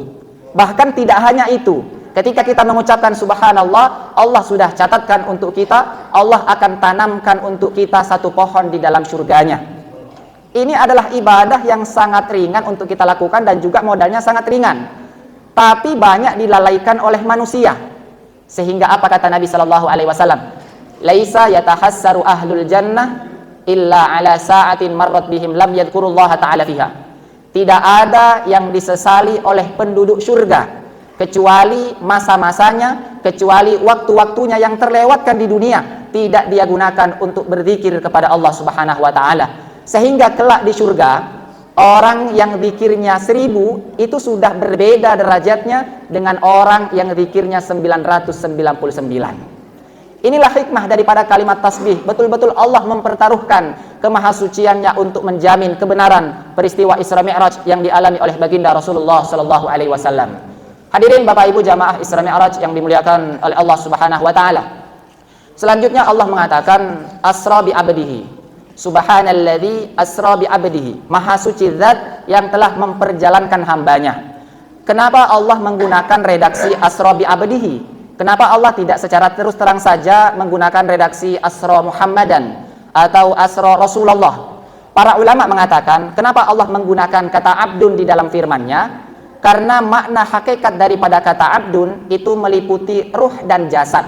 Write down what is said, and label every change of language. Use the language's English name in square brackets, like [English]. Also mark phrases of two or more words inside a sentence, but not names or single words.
[Indonesian] Bahkan tidak hanya itu, ketika kita mengucapkan subhanallah, Allah sudah catatkan untuk kita, Allah akan tanamkan untuk kita satu pohon di dalam surganya. Ini adalah ibadah yang sangat ringan untuk kita lakukan dan juga modalnya sangat ringan, tapi banyak dilalaikan oleh manusia. Sehingga apa kata Nabi SAW? [Arabic] ليس يتحسر أهل الجنة إلا على ساعة مرت بهم لم يذكر الله تعالى فيها. [Indonesian] Tidak ada yang disesali oleh penduduk surga kecuali masa-masanya, kecuali waktu-waktunya yang terlewatkan di dunia tidak dia gunakan untuk berzikir kepada Allah [Arabic] سبحانه وتعالى. [Indonesian] Sehingga kelak di surga, orang yang zikirnya 1000 itu sudah berbeda derajatnya dengan orang yang zikirnya 999. Inilah hikmah daripada kalimat tasbih. Betul-betul Allah mempertaruhkan kemahasuciannya untuk menjamin kebenaran peristiwa Isra Mi'raj yang dialami oleh baginda Rasulullah [Arabic] صلى الله عليه وسلم. [Indonesian] Hadirin Bapak Ibu jamaah Isra Mi'raj yang dimuliakan oleh Allah [Arabic] سبحانه وتعالى. [Indonesian] Selanjutnya Allah mengatakan [Arabic] أسرى بعبده. سبحان الذي أسرى بعبده. [Indonesian] Maha suci zat yang telah memperjalankan hambanya. Kenapa Allah menggunakan redaksi [Arabic] أسرى بعبده? [Indonesian] Kenapa Allah tidak secara terus terang saja menggunakan redaksi [Arabic] أسرى محمدا [Indonesian] atau [Arabic] أسرى رسول الله? [Indonesian] Para ulama mengatakan, kenapa Allah menggunakan kata abdun di dalam firman-Nya? Karena makna hakikat daripada kata abdun itu meliputi ruh dan jasad.